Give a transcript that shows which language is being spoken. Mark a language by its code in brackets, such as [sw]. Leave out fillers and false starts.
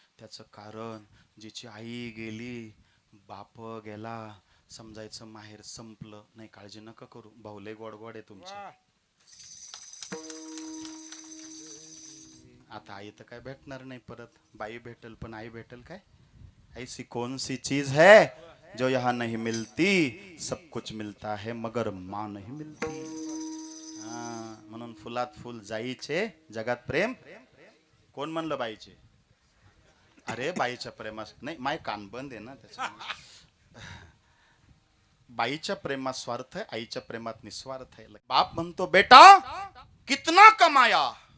[mr] त्याचं कारण, जिची आई गेली, बाप गेला, समजायचं माहेर संपलं. नाही, काळजी नका करू, भाऊले गोडगोड आहे तुमचे. आता आई तर काय भेटणार नाही परत, बाई भेटल, पण आई भेटल काय? [hi] ऐसी कौन सी चीज है जो यहाँ नहीं मिलती, सब कुछ मिलता है मगर माँ नहीं मिलती. [mr] म्हणून फुलात फुल जाईचे, जगात प्रेम. कोण म्हणलं बाईचे? अरे बाईच्या प्रेमास नाही, माय कान बंद आहे ना त्याच्या. बाईच्या प्रेमात स्वार्थ आहे, आईच्या प्रेमात निस्वार्थ आहे. बाप म्हणतो [hi] बेटा कितना कमाया.